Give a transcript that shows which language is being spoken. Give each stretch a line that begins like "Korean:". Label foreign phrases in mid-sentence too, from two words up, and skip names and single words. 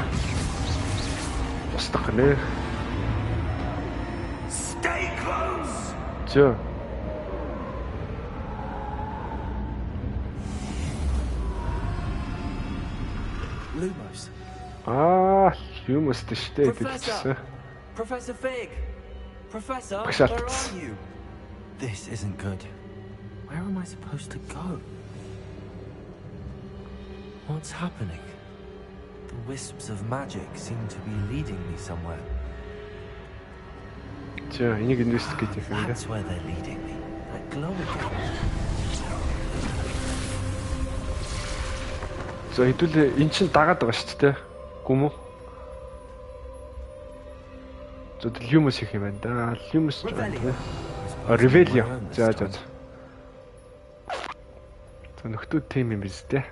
Mongolian: Устгах нэ.
English: Stay close.
Mongolian: За. Lumos. Lumos тэштэй хэлчихсэн.
English: Professor Fig. Professor, Professor. where are you? This isn't good. Where am I supposed to go? What's happening? The wisps of magic seem to be leading me somewhere.
Mongolian: За, энийг investigate хийх юм.
English: That's where they're leading me. That glow again.
Mongolian: За, хэдүүл эн чин дагаад байгаа шүү дээ. Гүм үү? За, Lumos хийх юм байна да. Lumos ч байна. Revelio. За. За, нөхдүүд тим юм биз дээ.